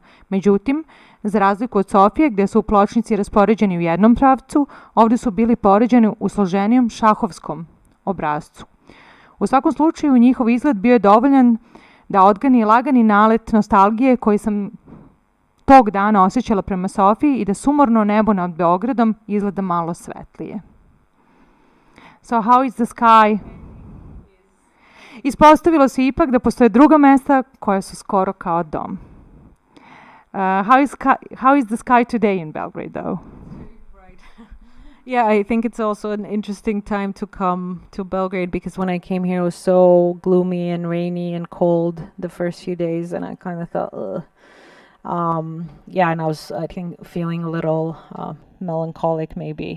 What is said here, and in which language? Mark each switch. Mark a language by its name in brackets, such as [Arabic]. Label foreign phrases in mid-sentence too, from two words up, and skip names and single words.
[Serbian] Međutim, za razliku od Sofije, gdje su pločnici raspoređeni u jednom pravcu, ovdje su bili poređeni u složenijem šahovskom obrascu. U svakom slučaju, njihov izgled bio je dovoljan da odgani lagani nalet nostalgije koji sam tog dana osjećala prema Sofiji i da sumorno nebo nad Beogradom izgleda malo svetlije. [English] So how is the sky? [Serbian] Ispostavilo se ipak da postoje druga mesta koja su skoro kao dom. [English] How is the sky today in Belgrade, though? Right. Yeah, I think it's also an interesting time to come to Belgrade, because when I came here it was so gloomy and rainy and cold the first few days, and I kind of thought, ugh. And I was, I think, feeling a little melancholic maybe.